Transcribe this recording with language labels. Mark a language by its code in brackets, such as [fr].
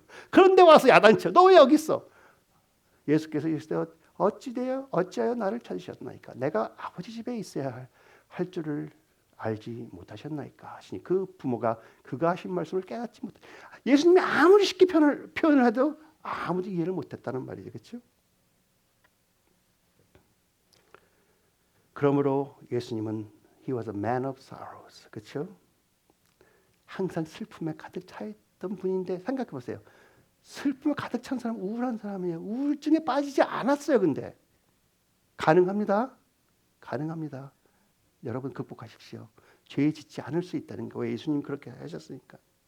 [ko] 그런데 와서 야단쳐. 너 왜 여기 있어? 예수께서 이르시되 어찌하여 나를 찾으셨나이까? 내가 아버지 집에 있어야 할 줄을 알지 못하셨나이까 하시니, 그 부모가 그가 하신 말씀을 깨닫지 못해. 예수님이 아무리 쉽게 표현을 해도 아무도 이해를 못했다는 말이죠. 그렇죠? 그러므로 예수님은 [en] He was a man of sorrows. [ko] 그렇죠? 항상 슬픔에 가득 차 있던 분인데, 생각해 보세요. 슬픔에 가득 찬 사람 우울한 사람이에요. 우울증에 빠지지 않았어요. 근데 가능합니다. 가능합니다. 여러분 극복하십시오. 죄 짓지 않을 수 있다는 거예요. 예수님 그렇게 하셨으니까.